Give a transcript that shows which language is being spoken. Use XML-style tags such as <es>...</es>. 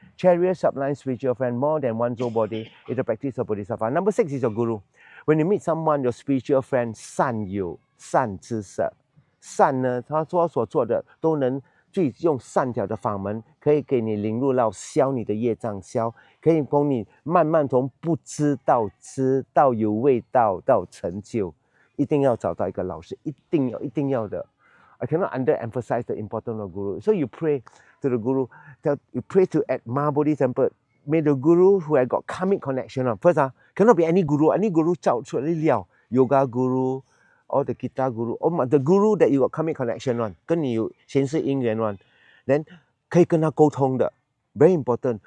<en>Cherish sublime spiritual friend more than one's own body is the practice of Bodhisattva. Number 6 is your guru. When you meet someone, your spiritual friend,</en> <zh>善友，善知识，善呢，他所做的都能最用善条的法门，可以给你领入到消你的业障，可以帮你慢慢从不知道知到有味道到成就。一定要找到一个老师，一定要的。</zh> <en>I cannot underemphasize the importance of guru. So you pray to the guru, you pray to at Mahabodhi temple. May the guru who had got karmic connection first cannot be any guru. Any guru</en> <zh>找出来了</zh> <en>yoga guru or the guitar guru, or the guru that you got karmic connection</en> <zh>跟你有前世因缘</zh> <en>then</en> <zh>可以跟他沟通的</zh> <en>very important.</en>